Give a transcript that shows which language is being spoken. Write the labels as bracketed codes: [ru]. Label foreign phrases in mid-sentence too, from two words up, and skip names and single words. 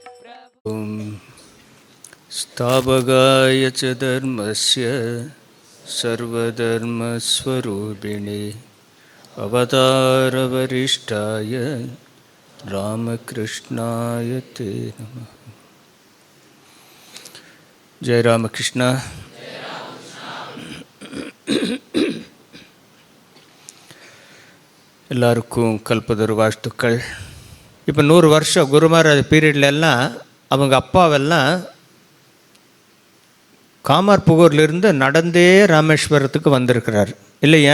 [sa] स्थापकाय च धर्मस्य सर्वधर्मस्वरूपिणे अवतारवरिष्ठाय रामकृष्णाय ते नमः. जय रामकृष्ण. [ta] எல்லாருக்கும் கல்பதொரு வாழ்த்துக்கள். இப்போ 100 வருஷம் குருமகாராஜ் பீரியட்ல எல்லாம் அவங்க அப்பாவெல்லாம் காமார்புகூர்லேருந்து நடந்தே ராமேஸ்வரத்துக்கு வந்திருக்கிறார் இல்லையா?